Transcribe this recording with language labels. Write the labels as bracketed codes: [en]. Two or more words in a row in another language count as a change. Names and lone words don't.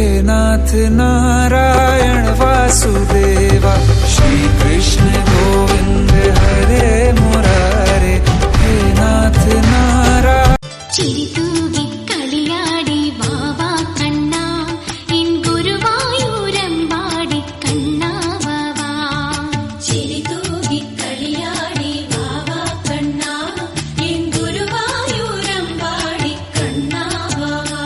[hi] नाथ नारायण वासुदेवा, श्री कृष्ण गोविंद हरे मुरारे, हे नाथ नारायण। [ml] ചിരിതൂകി കളിയാടി വാവാ കണ്ണാ, എൻ ഗുരുവായൂരമ്പാടി കണ്ണാ വാവാ. ചിരിതൂകി കളിയാടി വാവാ കണ്ണാ, എൻ ഗുരുവായൂരമ്പാടി കണ്ണാ വാവാ.